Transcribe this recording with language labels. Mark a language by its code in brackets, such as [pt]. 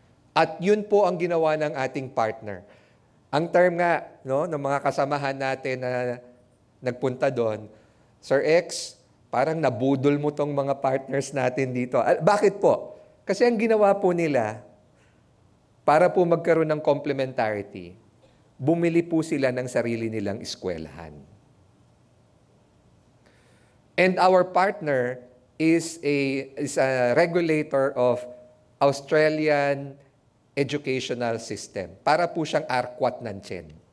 [tl] At yun po ang ginawa ng ating partner. Ang term nga ng mga kasamahan natin na nagpunta doon, Sir X, parang nabudol mo tong mga partners natin dito. Bakit po? Kasi ang ginawa po nila, para po magkaroon ng complementarity, bumili po sila ng sarili nilang eskwelahan. [en] And our partner is a regulator of Australian educational system. [tl] Para po siyang ARQUAT ng CHEN.